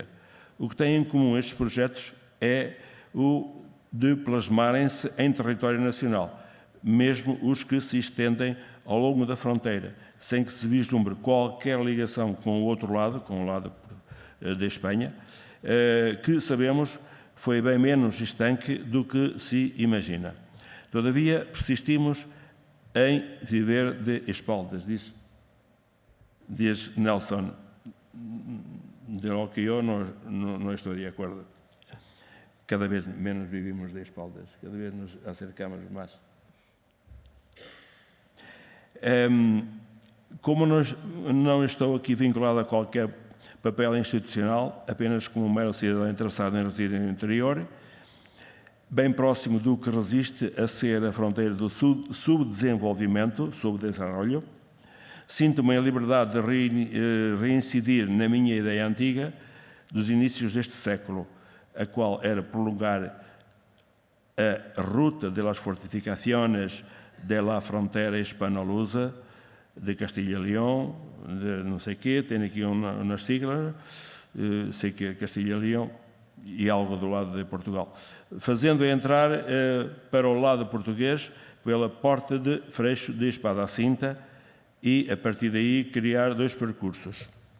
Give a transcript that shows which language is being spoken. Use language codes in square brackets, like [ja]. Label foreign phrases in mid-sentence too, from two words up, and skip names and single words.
[pt] O que têm em comum estes projetos é o de plasmarem-se em território nacional, mesmo os que se estendem ao longo da fronteira, sem que se vislumbre qualquer ligação com o outro lado, com o lado da Espanha, que sabemos foi bem menos estanque do que se imagina. Todavia, persistimos em viver [es] de espaldas, [pt] diz Nelson. [es] De lo que [pt] eu não estou de acordo. [es] Cada vez menos vivimos de espaldas, [pt] cada vez nos acercamos mais. Como não estou aqui vinculado a qualquer papel institucional, apenas como um mero cidadão interessado em residir no interior, bem próximo do que resiste a ser a fronteira do subdesenvolvimento, subdesenvolvimento, sinto-me em liberdade de reincidir na minha ideia antiga dos inícios deste século, a qual era prolongar [es] a ruta de las fortificaciones de la frontera hispano-lusa de [pt] Castilha e León, de não sei quê, tem aqui umas siglas, sei que é Castilha e León, e algo do lado de Portugal, fazendo entrar para o lado português pela porta de Freixo de Espada à Cinta e, a partir daí, criar 2 percursos.